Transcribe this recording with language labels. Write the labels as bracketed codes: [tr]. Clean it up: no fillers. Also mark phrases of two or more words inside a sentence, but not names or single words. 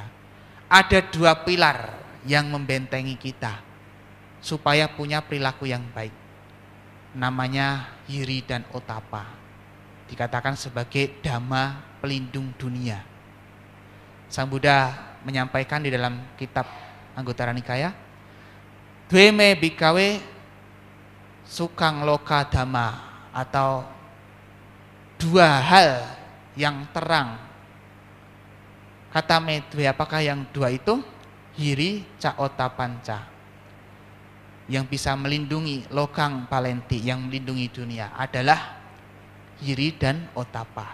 [id] Ada dua pilar yang membentengi kita supaya punya perilaku yang baik. Namanya hiri dan otapa. Dikatakan sebagai dhamma pelindung dunia. Sang Buddha menyampaikan di dalam kitab Anguttara Nikaya, [pi] Dweme bikawe sukang loka dhamma, [id] atau dua hal yang terang. [pi] Kata medwe, [id] apakah yang dua itu? [pi] Hiri ca otapanca, [id] yang bisa melindungi [pi] lokang palenti, [id] yang melindungi dunia adalah hiri dan otapa.